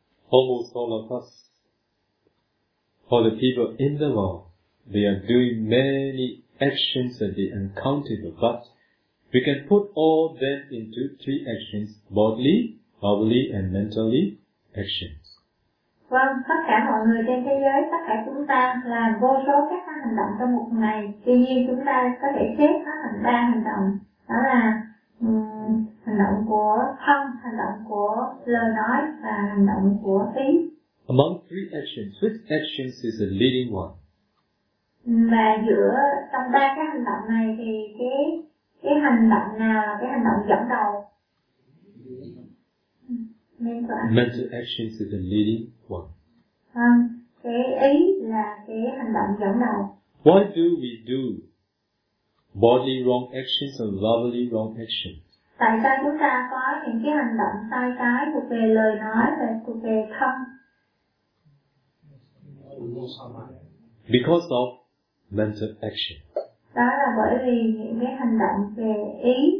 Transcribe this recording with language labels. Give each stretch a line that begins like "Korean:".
English: Almost all of us, for the people in the world, they are doing many actions that they uncountable, but we can put all them into three actions, bodily, verbally and mentally actions.
Vietnamese: Vâng, tất cả mọi người trên thế giới, tất cả chúng ta làm vô số các hành động trong một ngày. Tuy nhiên chúng ta có thể xếp nó thành ba hành động, đó là hành động của thân, hành động của lời nói và hành động của ý.
English: Among three actions, which actions is the leading one?
Vietnamese: Và giữa trong ba cái hành động này thì cái hành động nào là cái hành động dẫn đầu?
English: Mental actions is the leading one.
Vietnamese: Cái ý là cái hành động dẫn đầu.
English: Why do we do bodily wrong actions and verbally wrong actions?
Vietnamese: tại sao chúng ta có những cái hành động sai trái thuộc về lời nói và thuộc về thân?
English: Because of mental action.
Vietnamese: Đó là bởi vì những cái hành động về ý.